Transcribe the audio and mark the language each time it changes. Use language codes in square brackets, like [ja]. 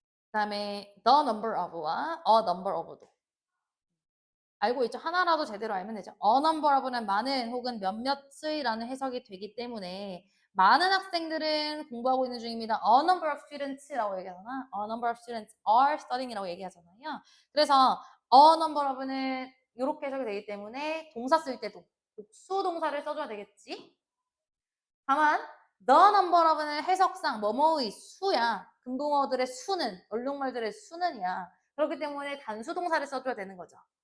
[ko] 그 다음에 the number of와 a number of도 알고 있죠? 하나라도 제대로 알면 되죠. a number of는 많은 혹은 몇몇의라는 해석이 되기 때문에 많은 학생들은 공부하고 있는 중입니다. a number of students라고 얘기하잖아. [en] a number of students are studying [ko] 이라고 얘기하잖아요. 그래서 a number of는 이렇게 해석이 되기 때문에 동사 쓸 때도 복수 동사를 써줘야 되겠지. 다만 the number of는 해석상 뭐뭐의 수야. 금붕어들의 수는, 얼룩말들의 수는이야. 그렇기 때문에 단수 동사를 써줘야 되는 거죠.